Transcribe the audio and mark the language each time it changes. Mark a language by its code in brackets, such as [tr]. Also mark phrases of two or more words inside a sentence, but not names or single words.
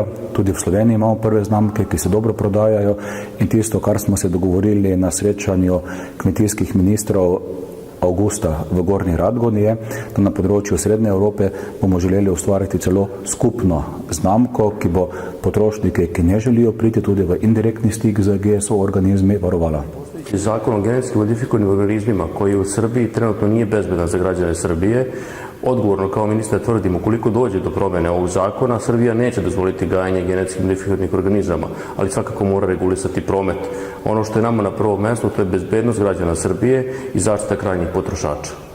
[sl] Tudi v Sloveniji imamo prve znamke, ki se dobro prodajajo, in tisto, kar smo se dogovorili na srečanju kmetijskih ministrov avgusta v Gornji Radgoni, je, da na področju Srednje Evrope bomo želeli ustvariti celo skupno znamko, ki bo potrošnike, ki ne želijo priti tudi v indirektni stik z GSO organizmi, varovala. [sr] Zakon o genetski modifikovanim organizmima, koji u Srbiji trenutno nije bezbedan za građane Srbije, odgovorno kao ministar tvrdim, ukoliko dođe do promjene ovog zakona, Srbija neće dozvoliti gajanje genetski modifikovanih organizama, ali svakako mora regulisati promet. Ono što je nama na prvom mjestu, to je bezbednost građana Srbije i zaštita krajnjih potrošača.